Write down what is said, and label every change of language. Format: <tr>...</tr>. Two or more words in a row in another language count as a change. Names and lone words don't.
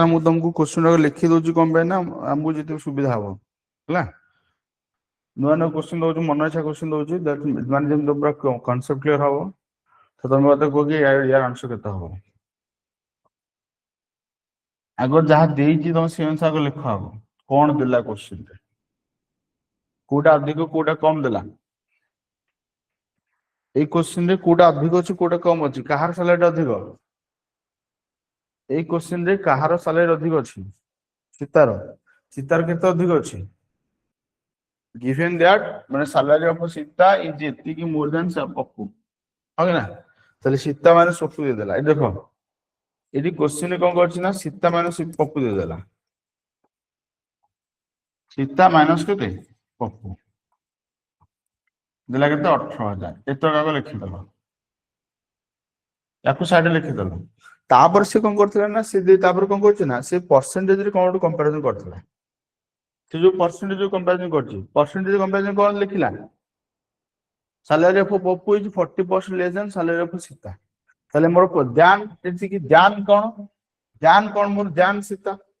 <or>ମୁଁ ତମକୁ କ୍ୱେଶ୍ଚନ ଲେଖି ଦଉଛି କଣ ପାଇଁ ନା ଆମକୁ ଯେତିକି ସୁବିଧା ହବ ହେଲା ନୂଆ ନୂଆ କ୍ୱେଶ୍ଚନ ଦଉଛି ମନ ଇଚ୍ଛା କ୍ୱେଶ୍ଚନ ଦଉଛି ମାନେ ଯେମିତି ପୁରା</or> <en>concept clear</en> <or>ହବ ତ ତମେ ମତେ କୁହ କି ୟାର ଆନ୍ସର କେତେ ହବ ଆଗ ଯାହା ଦେଇଛି ତମେ ସେ ଅନୁସାରେ ଆଗ ଲେଖ ହବ କଣ ଦେଲା କ୍ୱେଶ୍ଚନରେ କୋଉଟା ଅଧିକ କୋଉଟା କମ ଦେଲା ଏଇ କ୍ୱେଶ୍ଚନ ରେ କୋଉଟା ଅଧିକ ଅଛି କୋଉଟା କମ ଅଛି କାହାର ସାଲାରୀ ଅଧିକ ଏଇ କ୍ୱେଶ୍ଚନ ରେ କାହାର ସାଲାରୀ ଅଧିକ ଅଛି ସୀତାର କେତେ ଅଧିକ ଅଛି</or> <en>given that</en> <or>ମାନେ</or> <en>salary of ସୀତା is</en> <or>ଏତିକି</or> <en>more than ପପୁ</en> <or>ହଁ କି ନା ତାହେଲେ ସୀତା ମାନେ ପପୁ ଦେଇଦେଲା ଏଇ ଦେଖ ଏଠି କ୍ୱେଶ୍ଚନ କଣ କରିଛି ନା ସୀତା ମାନେ ପପୁ ଦେଇଦେଲା ସୀତା ମାଇନସ କେତେ ପପୁ ଦେଲା କେତେ 18,000 ଏତେ ଟଙ୍କା ଲେଖିଦେଲ ୟାକୁ ସାଇଡରେ ଲେଖିଦେଲ ତାପରେ ସେ କଣ କରିଥିଲା ନା ସେ ତାପରେ କଣ କରୁଛି ନା ସେ ପରସେଣ୍ଟେଜରେ କଣ ଗୋଟେ କମ୍ପାରିଜନ କରିଥିଲା ସେ ଯୋଉ</or> <en>percentage comparison</en> <or>କରିଛି</or> <en>percentage comparison</en> <or>କଣ ଲେଖିଲା</or> <en>salary of Papu is 40% less than salary of Sita</en> <or>ତାହେଲେ ମୋର ଧ୍ୟାନ କଣ ମୋର ଧ୍ୟାନ ସୀତା</or>